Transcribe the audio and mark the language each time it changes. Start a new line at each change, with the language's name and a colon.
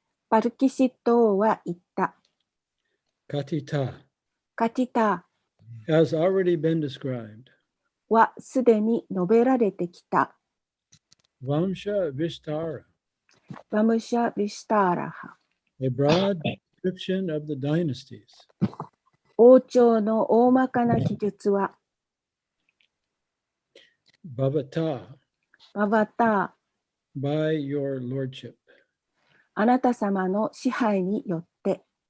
Japanese: パルキシットは言った。
Sanskrit: Katita,
Japanese: カティタ
English: has already been described.
Japanese: はすでに述べられてきた。
Sanskrit: Vamsha Vistara,
Japanese: バムシャ・ビシターラハ
English: a broad description of the dynasties.
Japanese: 王朝の大まかな記述は
Sanskrit: Bhavata,
Japanese: ババタ
English: by your lordship.
Japanese: あなた様の支配によって